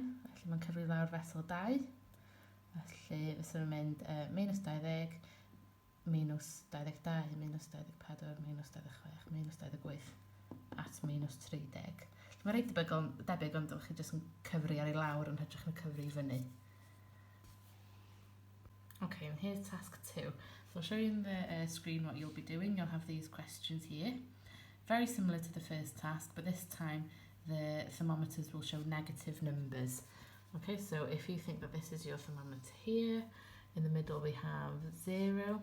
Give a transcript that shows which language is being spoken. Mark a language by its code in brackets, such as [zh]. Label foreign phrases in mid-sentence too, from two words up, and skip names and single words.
[cy] Felly mae'n cyfri lawr fesul 2. Felly fysa nhw'n mynd -20, -22, -24, -26, -28 at -30. Mae'n reit debyg ond ydych chi jyst yn cyfri ar ei lawr yn hytrach yn cyfri i fyny. [en] Okay, and here's task 2. So I'll show you on the screen what you'll be doing. You'll have these questions here. Very similar to the first task, but this time the thermometers will show negative numbers. Okay, so if you think that this is your thermometer here, in the middle we have 0.